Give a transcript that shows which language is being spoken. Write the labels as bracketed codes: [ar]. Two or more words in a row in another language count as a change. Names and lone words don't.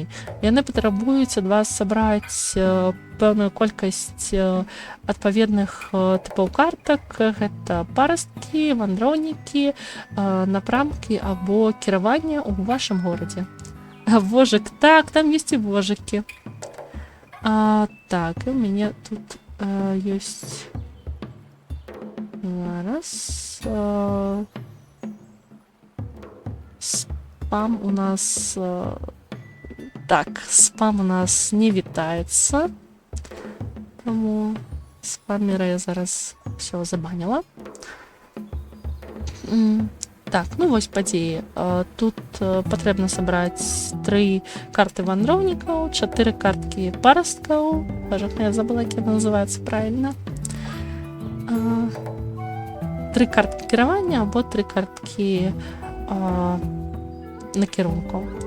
[be] Яны патрабуюць ад вас сабраць пэўную колькасць адпаведных тыпаў картак. Гэта парасткі, вандроўнікі, напрамкі або кіраванне ў вашым горадзе. Вожык, так, там ёсць і вожыкі. Так, і ў мяне тут ёсць... Зараз... Спам у нас... Так, спам у нас не вітаецца. Тому спамера я зараз все забаніла. Так, ну вось падзеі. Тут патрэбна сабраць 3 карты вандроўнікаў, 4 карткі парасткаў. Я забыла, як яна называецца правільна. 3 карткі кіравання або 3 карткі накірункаў.